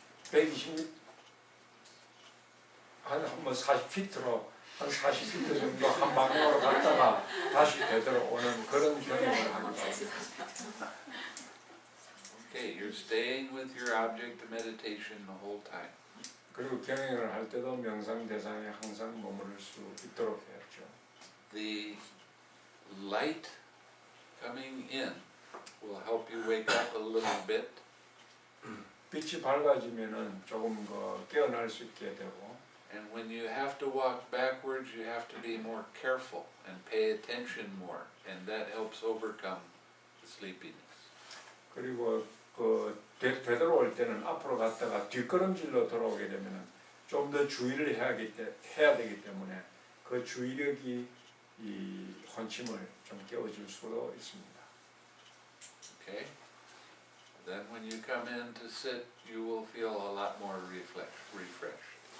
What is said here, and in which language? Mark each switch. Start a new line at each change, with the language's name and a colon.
Korean: 120, 뭐 40피트로 한 40피트 정도 한 방향으로 갔다가 다시 되돌아오는 그런 경험을 하는 겁니다.
English: Okay, you're staying with your object of meditation the whole time.
Korean: 그리고 경영을 할 때도 명상 대상에 항상 머무를 수 있도록 해야죠.
English: The light coming in will help you wake up a little bit.
Korean: 빛이 밝아지면은 조금 깨어날 수 있게 되고,
English: And when you have to walk backwards, you have to be more careful and pay attention more, and that helps overcome the sleepiness.
Korean: 그리고 되돌아올 때는 앞으로 갔다가 뒷걸음질로 돌아오게 되면은 좀 더 주의를 해야 되기 때문에 그 주의력이 이 혼침을 좀 깨워줄 수도 있습니다.
English: Okay? Then when you come in to sit, you will feel a lot more refreshed.